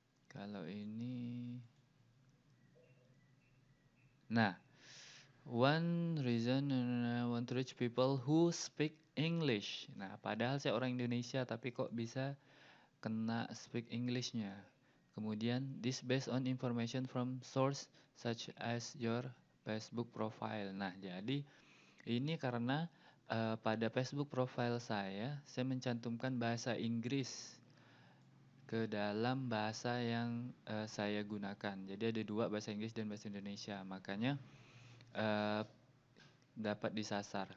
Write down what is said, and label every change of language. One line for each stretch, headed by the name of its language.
Indonesian: Kalau ini nah,
English: one reason I want to reach people who speak English.
Indonesian: Nah, padahal saya orang Indonesia tapi kok bisa kena
English: speak English-
Indonesian: nya. Kemudian,
English: this based on information from source such as your Facebook profile.
Indonesian: Nah, jadi ini karena pada Facebook profile saya mencantumkan bahasa Inggris ke dalam bahasa yang saya gunakan. Jadi ada dua, bahasa Inggris dan bahasa Indonesia. Makanya dapat disasar.